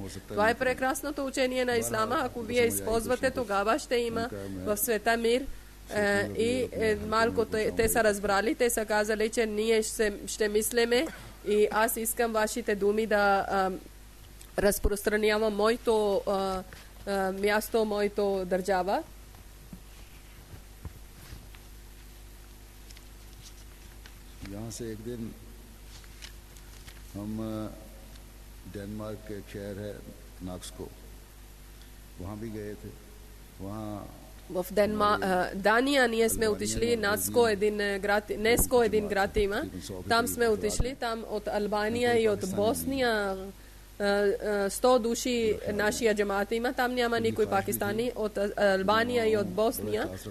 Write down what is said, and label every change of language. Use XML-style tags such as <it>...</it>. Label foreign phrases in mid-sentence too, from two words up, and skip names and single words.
<bg>Това е прекрасното учение на ислама. Ако вие използвате, тогава ще има в света мир. И малко те са разбрали, те са казали, че ние ще мислиме и аз искам вашите думи да разпространявам моето място, моето държава.</bg> <hi>यहाँ से एक दिन हम डेनमार्क के एक शहर है नाक्सको, वहाँ भी गए थे। वहाँ</hi> <bg>в Дания ние сме отишли Неско един град има. Там сме отишли, там от Албания и от Босния 100 души нашия джамаат има. Там няма никой пакистани. От Албания и от Босния.</bg>